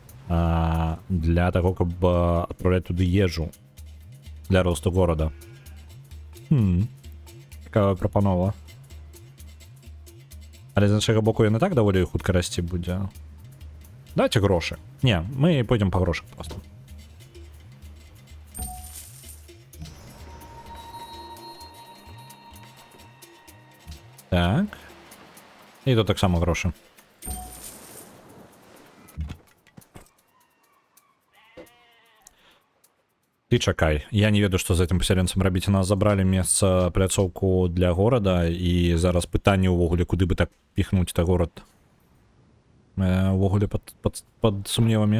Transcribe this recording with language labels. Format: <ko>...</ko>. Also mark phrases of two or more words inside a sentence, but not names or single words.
<be>Для таго, каб адправляць туды ежу. Для росту горада. Такая прапанова. Але з іншага боку ён і так даволі хутка расці будзе. Давайте грошы. Не, мы пойдем по грошах просто. Так. І тут так само гроші. Ты чакай. Я не ведаю, што з гэтым пасяленцам рабіць. У нас забралі месца пляцоўку для горада, і зараз пытанне ўвогуле, куды бы так піхнуць та горад. Увогуле пад сумневамі.</be>